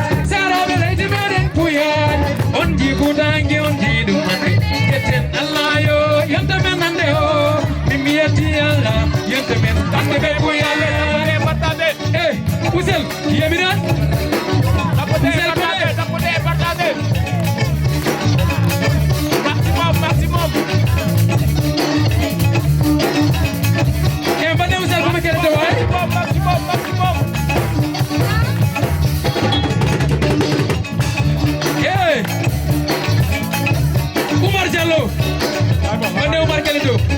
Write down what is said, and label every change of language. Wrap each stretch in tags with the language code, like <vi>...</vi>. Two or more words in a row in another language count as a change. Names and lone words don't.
<ff>Saraɓe leydi meɗen puya, on ji Fuuta hanki on ji ɗum hande. Yetten Allah yo, yonta men hande o, min mi yetti Allah, yonta men hande ɓe puya. Eh, Ousel, yeminan? Ousel, Maximum, maximum. Eh, mbadde Ousel, ko mi keɗoto way? Maximum, maximum, maximum. Eh, Oumar Diallo, mbadde Oumar keɗoto.</ff>